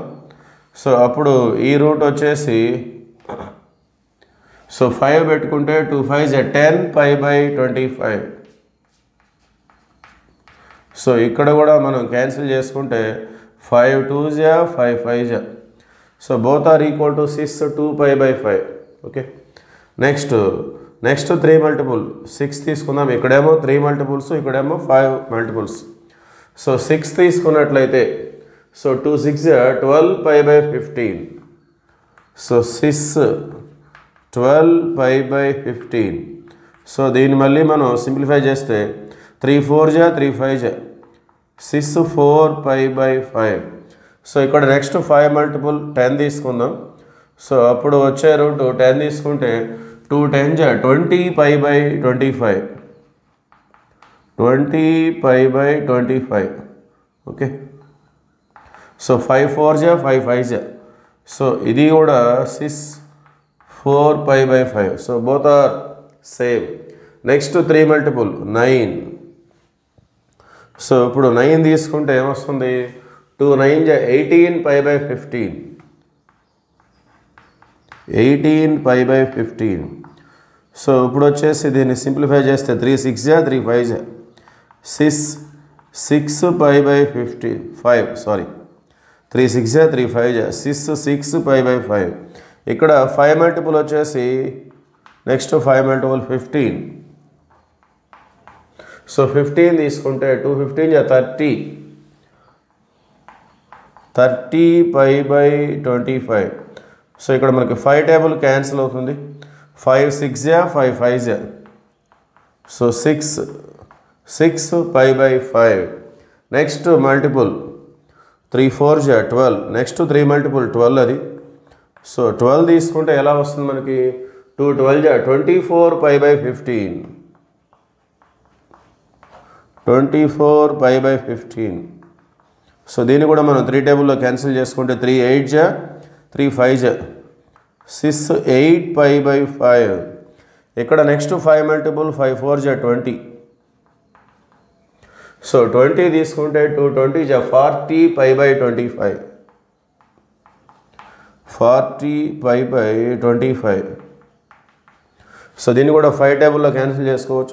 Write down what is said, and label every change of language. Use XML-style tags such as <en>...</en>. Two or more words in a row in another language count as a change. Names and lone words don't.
<te>సో అప్పుడు ఈ రూట్ వచ్చేసి సో 5 పెట్టుకుంటే 2 5 10</te> <en>pi by</en> <te>25. సో ఇక్కడ కూడా మనం క్యాన్సిల్ చేసుకుంటే 5 2 5 5.</te> <en>so both are equal to 6 2 pi by 5.</en> <te>ఓకే, నెక్స్ట్ 3 మల్టిపుల్ 6 తీసుకుందాం. ఇక్కడేమో 3 మల్టిపుల్స్, ఇక్కడేమో 5 మల్టిపుల్స్. సో 6 తీసుకున్నట్లయితే సో 2 6 12</te> <en>pi by</en> <te>15. సో 6 12</te> <en>pi by</en> <te>15. సో దీన్ని మళ్ళీ మనం సింప్లిఫై చేస్తే 3 4 3 5 6 4</te> <en>pi by</en> <te>5. సో ఇక్కడ నెక్స్ట్ 5 మల్టిపుల్ 10 తీసుకుందాం. సో అప్పుడు వచ్చే రూట్ 10 తీసుకుంటే 2 10 20</te> <en>pi by</en> <te>25.</te> <en>20 pi by 25. okay, so 5 4 5 5.</en> <te>సో ఇది కూడా 6 4</te> <en>pi by</en> <te>5.</te> <en>so both are same. next 3 multiple 9.</en> <te>సో ఇప్పుడు 9 తీసుకుంటే ఏమొస్తుంది?</te> <en>2 9 18 pi by 15. 18 pi by 15.</en> <te>సో ఇప్పుడు వచ్చేసి దీన్ని సింప్లిఫై చేస్తే 3 6 3 5 6</te> <en>pi by</en> <te>5. సారీ, 3 6 3 5 6</te> <en>pi by</en> <te>5. ఇక్కడ 5 మల్టిపుల్ వచ్చేసి నెక్స్ట్ 5 మల్టిపుల్ 15. సో 15 తీసుకుంటే 2 15 30</te> <en>pi by</en> <te>25.</te> <en>so ikkada</en> <te>మనకి 5 టేబుల్ క్యాన్సిల్ అవుతుంది.</te> <en>5 6 5 5. సో 6 pi by 5. next multiple 3 4 12. next 3 multiple</en> <te>12 అది. సో 12 తీసుకుంటే ఎలా వస్తుంది మనకి?</te> <en>2 12 24 pi by 15. 24 pi by 15.</en> <te>సో దీన్ని కూడా మనం 3 టేబుల్లో క్యాన్సిల్ చేసుకుంటే 3 8 3 5 6 8</te> <en>pi by</en> <te>5.</te> <en>ఇక్కడ next 5 multiple 5 4 20.</en> <te>సో 20 తీసుకుంటే 2 20 40</te> <en>pi by</en> <te>25.</te> <en>40 pi by 25.</en> <te>సో దీన్ని కూడా 5 టేబుల్లో క్యాన్సిల్ చేసుకోవచ్చు.</te>